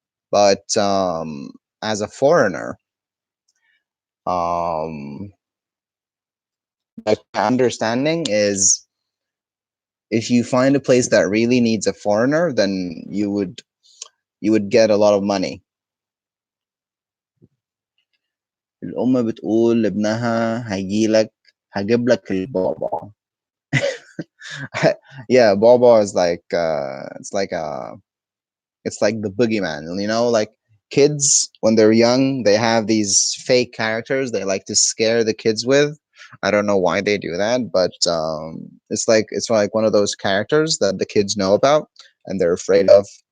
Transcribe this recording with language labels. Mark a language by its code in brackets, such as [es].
[en] But as a foreigner, my understanding is if you find a place that really needs a foreigner, then you would get a lot of money. [ar] الأم بتقول لابنها هجيب لك البابا. [en] Yeah, Bobo is like it's like the boogeyman, like kids when they're young, they have these fake characters they like to scare the kids with. I don't know why they do that, but it's like one of those characters that the kids know about and they're afraid of.